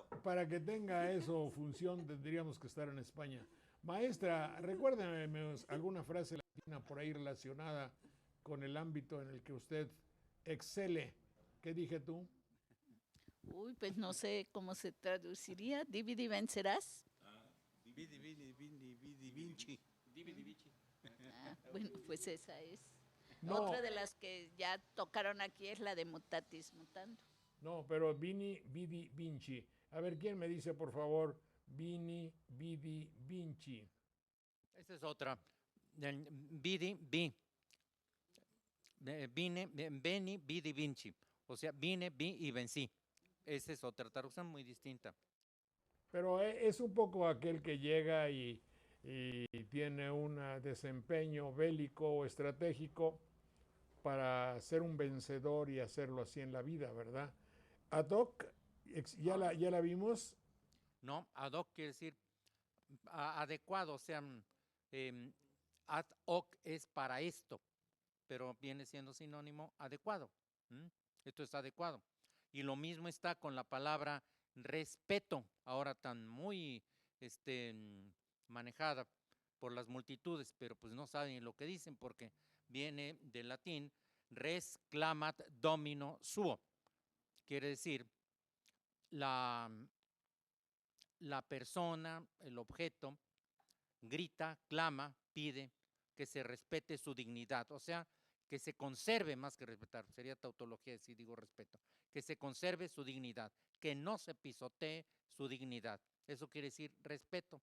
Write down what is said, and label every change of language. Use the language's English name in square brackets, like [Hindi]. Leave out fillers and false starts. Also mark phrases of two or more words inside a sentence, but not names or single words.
[Spanish] Para que tenga eso función tendríamos que estar en España. Maestra, recuérdeme alguna frase latina por ahí relacionada con el ámbito en el que usted excele. ¿Qué dije tú? Uy, pues no sé cómo se traduciría. Dividi vencerás. [Latin] Vidi, vinci. [Spanish] Bueno, pues esa es. No. Otra de las que ya tocaron aquí es la de [Latin] mutatis mutando. [Spanish] No, pero [Latin] Vini, Vidi, Vinci. [Spanish] A ver, ¿quién me dice, por favor, [Latin] Vini, Vidi, Vinci? [Spanish] Esa es otra. [Latin] Vidi, vi. Veni, vidi, vinci. [Spanish] O sea, vine, vi y vencí. Esa es otra traducción muy distinta. Pero es un poco aquel que llega y tiene un desempeño bélico o estratégico para ser un vencedor y hacerlo así en la vida, ¿verdad? [Latin] Ad hoc, [Spanish] ya la vimos. No, [Latin] ad hoc [Spanish] quiere decir adecuado, o sea, [Latin] ad hoc [Spanish] es para esto, pero viene siendo sinónimo adecuado. Esto es adecuado. Y lo mismo está con la palabra respeto, ahora tan muy manejada por las multitudes, pero pues no saben lo que dicen porque viene del latín [Latin] res clamat domino suo. [Spanish] Quiere decir, la persona, el objeto, grita, clama, pide que se respete su dignidad, o sea, que se conserve más que respetar, sería tautología si digo respeto, que se conserve su dignidad, que no se pisotee su dignidad, eso quiere decir respeto.